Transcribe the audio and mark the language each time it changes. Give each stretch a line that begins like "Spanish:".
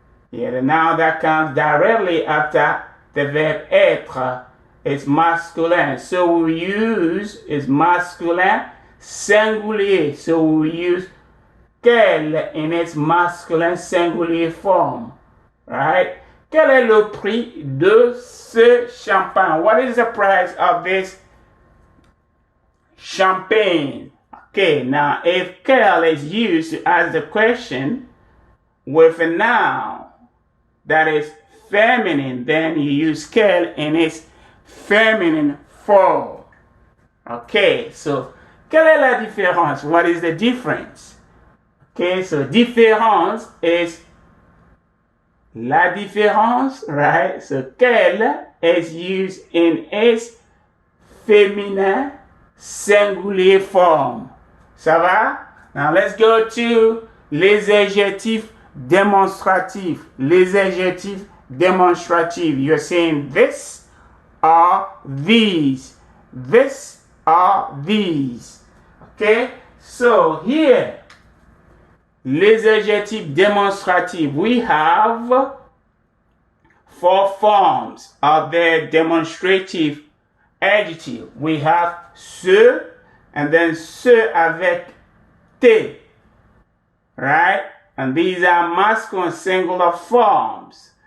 English: Yeah, the noun that comes directly after the verb être is masculin. So we use is masculin singulier. So we use quel in its masculin singulier form. Right?
French: Quel est le prix de ce champagne?
English: What is the price of this champagne? Okay, now if quel is used to ask the question with a noun that is feminine, then you use quel in its feminine form. Okay, so
French: quelle est la différence?
English: What is the difference? Okay, so différence is la différence, right? So quel is used in its féminin singulier form.
French: Ça va?
English: Now let's go to
French: les adjectifs démonstratifs. Les adjectifs démonstratifs.
English: You're saying this or these. This or these. Okay? So here,
French: les adjectifs démonstratifs.
English: We have 4 forms of the demonstrative adjective. We have ce, and then
French: ce avec te,
English: right? And these are masculine singular forms.